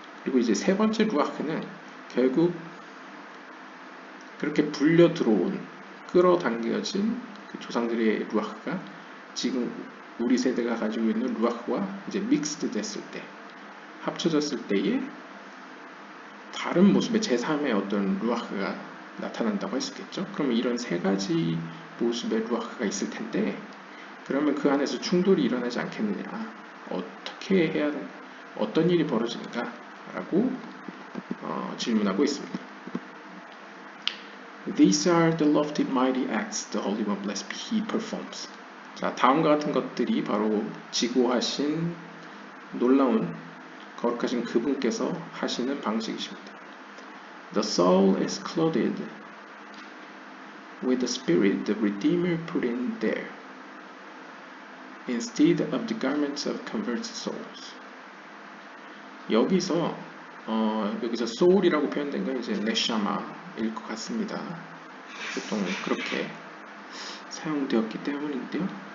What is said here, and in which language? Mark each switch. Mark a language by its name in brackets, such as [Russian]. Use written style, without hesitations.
[Korean] 그리고 이제 세 번째 루아흐는 결국 그렇게 불려 들어온, 끌어당겨진 그 조상들의 루아흐가 지금 우리 세대가 가지고 있는 루아흐와 이제 믹스드 됐을 때, 합쳐졌을 때에 다른 모습의 제3의 어떤 루아흐가 나타난다고 할 수 있겠죠. 그러면 이런 세 가지 모습의 루아흐가 있을 텐데, 그러면 그 안에서 충돌이 일어나지 않겠느냐, 어떻게 해야, 어떤 일이 벌어지는가 라고 질문하고 있습니다. [English] These are the lofty mighty acts the Holy One blessed be He performs. [Korean] 자, 다음과 같은 것들이 바로 지고하신 놀라운 거룩하신 그분께서 하시는 방식이십니다. [English] The soul is clothed with the spirit the Redeemer put in there, instead of the garments of converted souls. [Korean] 여기서 soul이라고 표현된 건 이제 네샤마일 것 같습니다. 보통 그렇게 사용되었기 때문인데요.